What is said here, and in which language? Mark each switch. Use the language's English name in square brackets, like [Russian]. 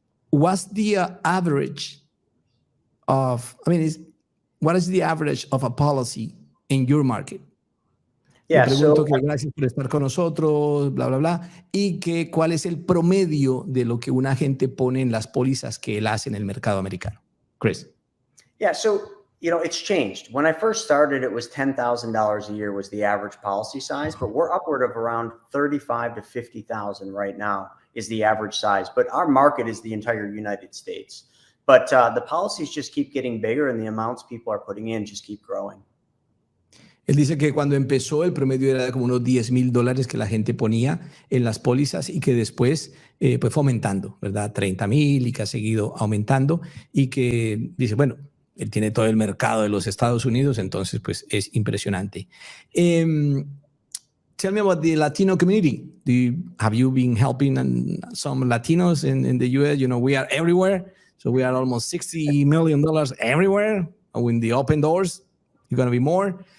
[English] What's the average of, what is the average of a policy in your market? Yeah, [Spanish] Te pregunto que gracias por estar con nosotros, bla, bla, bla, y que cuál es el promedio de lo que una gente pone en las pólizas que él hace en el mercado americano. Chris. [English] Yeah, so it's changed. When I first started, it was $10,000 a year was the average policy size, but we're upward of around 35 to 50,000 right now is the average size. But our market is the entire United States. But the policies just keep getting bigger and the amounts people are putting in just keep growing. [Spanish] Él dice que cuando empezó el promedio era de como unos $10,000 que la gente ponía en las pólizas y que después pues fue aumentando, ¿verdad? 30,000 y que ha seguido aumentando y que dice, bueno, él tiene todo el mercado de los Estados Unidos, entonces pues es impresionante. [English] Tell me about the Latino community. Have you been helping some Latinos in the US? We are everywhere. So we are almost $60 million everywhere. When the open doors, you're going to be more.